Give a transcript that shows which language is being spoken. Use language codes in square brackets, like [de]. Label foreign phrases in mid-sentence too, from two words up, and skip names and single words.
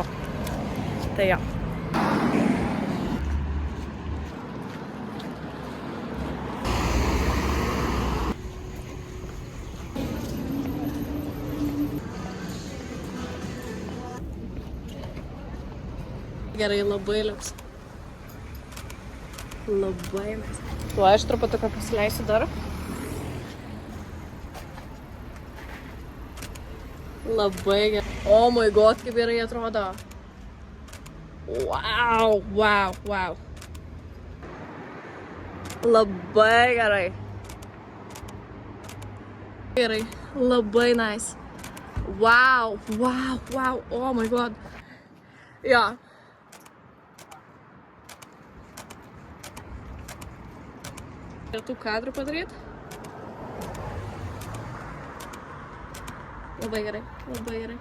[lt] Tai jo. Gerai, labai liuks. Labai mes. Tu, aš truputuką pasileisiu dar. Labai gerai. [en] Oh my god, [lt] kaip gerai atrodo. Wow, wow, wow. Labai gerai. Gerai, labai nice. [en] Wow, wow, wow, oh my god. [lt] Jo. Ir tų kadrų padaryti. Labai gerai, labai gerai.